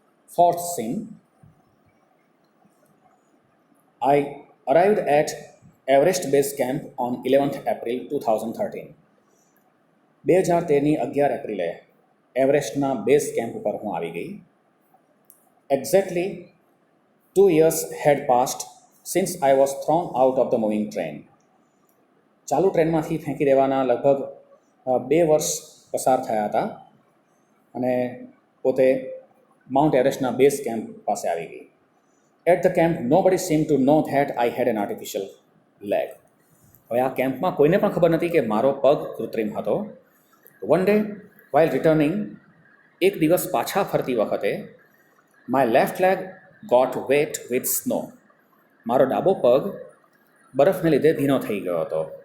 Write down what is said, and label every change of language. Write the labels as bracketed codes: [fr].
[en] Fourth scene, I arrived at Everest base camp on 11th April 2013. [gu] 2013ની 11 એપ્રિલે એવરેસ્ટના base camp ઉપર હું આવી ગઈ. [en] Exactly 2 years had passed since I was thrown out of the moving train. [gu] ચાલુ ટ્રેનમાંથી ફેંકી દેવાના લગભગ 2 વર્ષ પસાર થયા હતા અને પોતે માઉન્ટ એવરેસ્ટના બેઝ કેમ્પ પાસે આવી ગઈ. [en] At the camp nobody seemed to know that I had an artificial leg. [gu] હવે આ કેમ્પમાં કોઈને પણ ખબર નથી કે મારો પગ કૃત્રિમ હતો. [en] one day while returning, [gu] એક દિવસ પાછા ફરતી વખતે, [en] My left leg got wet with snow. [gu] મારો ડાબો પગ બરફને લીધે ભીનો થઈ ગયો હતો.